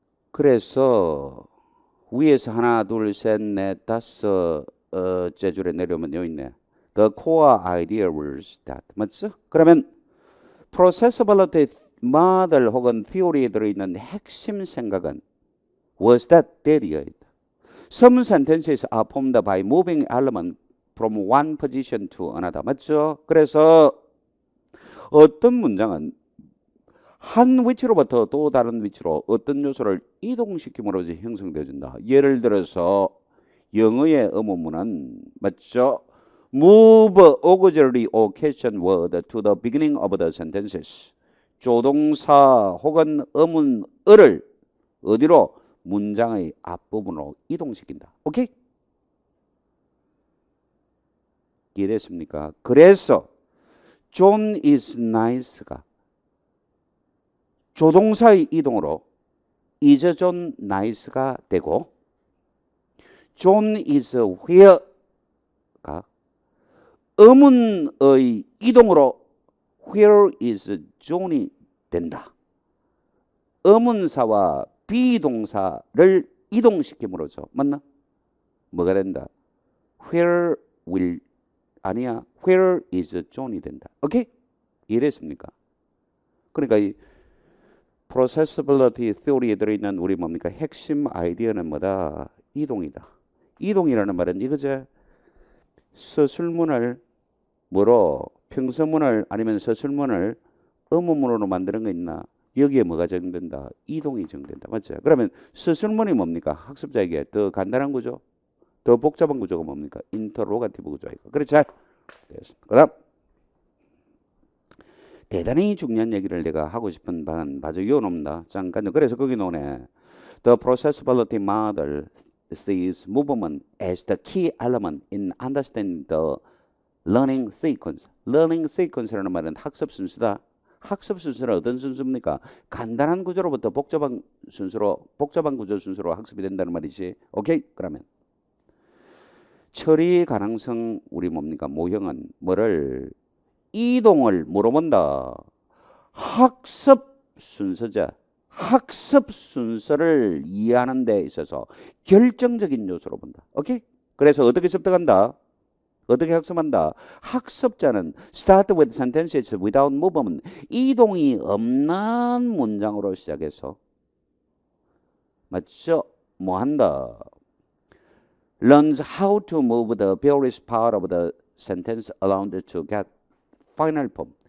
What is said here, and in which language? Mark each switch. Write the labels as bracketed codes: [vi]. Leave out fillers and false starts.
[ko] 그래서 위에서 하나, 둘, 셋, 넷, 다섯 줄에 내려오면 여기 있네. [en] The core idea was that. [ko] 맞죠? 그러면 processability model 혹은 theory에 들어있는 핵심 생각은 [en] was that that [ko] 이었다. [en] Some sentences are formed by moving element from one position to another. [ko] 맞죠? 그래서 어떤 문장은 한 위치로부터 또 다른 위치로 어떤 요소를 이동시킴으로 형성되어진다. 예를 들어서 영어의 의문문은 맞죠? [en] Move auxiliary or question word to the beginning of the sentences. [ko] 조동사 혹은 의문어를 어디로? 문장의 앞부분으로 이동시킨다. 오케이? 이해됐습니까? 그래서 [en] John is nice [ko] 가 조동사의 이동으로 [en] is John nice [ko] 가 되고 [en] John is where [ko] 가 의문의 이동으로 [en] where is John [ko] 이 된다. 의문사와 비동사를 이동시킴으로써 맞나? 뭐가 된다? [en] where will [ko] 아니야. [en] where is John [ko] 이 된다. 오케이? 이해됐습니까? 그러니까 이 processability theory에 들어있는 우리 뭡니까? 핵심 아이디어는 뭐다? 이동이다. 이동이라는 말은 이거죠. 서술문을 뭐로? 평서문을 아니면 서술문을 의문문으로 만드는 거 있나? 여기에 뭐가 적용된다? 이동이 적용된다. 맞죠? 그러면 서술문이 뭡니까? 학습자에게 더 간단한 구조, 더 복잡한 구조가 뭡니까? 인터로가티브 구조이고. 그렇죠? 됐습니다. 그다음 대단히 중요한 얘기를 내가 하고 싶은 바는 바로 이 놈다. 잠깐요. 그래서 거기 노네. The processability model sees movement as the key element in understanding the learning sequence. learning sequence라는 말은 학습 순서다. 학습 순서는 어떤 순서입니까? 간단한 구조로부터 복잡한 순서로, 복잡한 구조 순서로 학습이 된다는 말이지. 오케이? 그러면 처리 가능성 우리 뭡니까? 모형은 뭐를 이동을 물어본다. 학습 순서자. 학습 순서를 이해하는 데 있어서 결정적인 요소로 본다. 오케이? 그래서 어떻게 습득한다? 어떻게 학습한다? 학습자는 [en] start with sentences without movement. [ko] 이동이 없는 문장으로 시작해서 맞죠? 뭐 한다? [en] learns how to move the various part of the sentence around to get final form.